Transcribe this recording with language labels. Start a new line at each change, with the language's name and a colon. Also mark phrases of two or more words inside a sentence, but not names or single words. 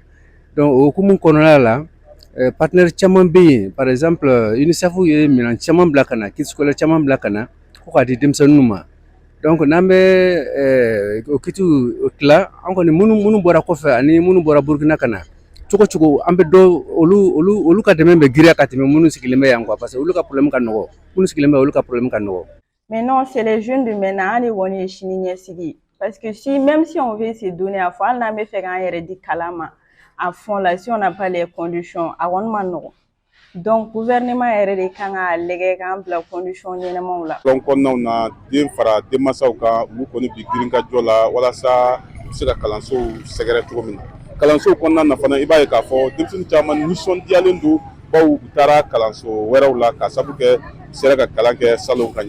Bambara: Donc o hukumu kɔnɔna la partenaire caman bɛ yen
French: par exemple
Bambara: UNICEF ye minɛn caman bila ka na
French: kit scolaire
Bambara: caman bila ka na ko k'a di denmisɛnninw ma. Donc n'an bɛ o kitiw tila an kɔni minnu bɔra kɔfɛ ani minnu bɔra Burkina ka na cogo cogo an bɛ dɔ olu ka dɛmɛ bɛ giriya ka tɛmɛ minnu sigilen bɛ yan
French: quoi parce que
Bambara: olu ka problème ka nɔgɔ minnu sigilen bɛ olu ka problème ka nɔgɔ.
French: Mais non, c'est les jeunes de maintenant
Bambara: ani wɔni ye sini ɲɛsigi
French: parce que même si on veut se donner à fond
Bambara: hali n'an bɛ fɛ k'an yɛrɛ di kalan ma
French: à fond là si on n'a pas les conditions
Bambara: a kɔni ma nɔgɔ. Donc gouvernement yɛrɛ de kan ka lajɛ k'an bila condition ɲɛnamaw la. Kalan kɔnɔnaw na den fara denmansaw kan olu kɔni bi girinkajɔ la walasa u bɛ se ka kalansow sɛgɛrɛ cogo min na. Kalansow kɔnɔna na fana i b'a ye k'a fɔ denmisɛnnin caman nisɔndiyalen don baw u taara kalanso wɛrɛw la ka sabu kɛ u sera ka kalan kɛ salon ka ɲɛ.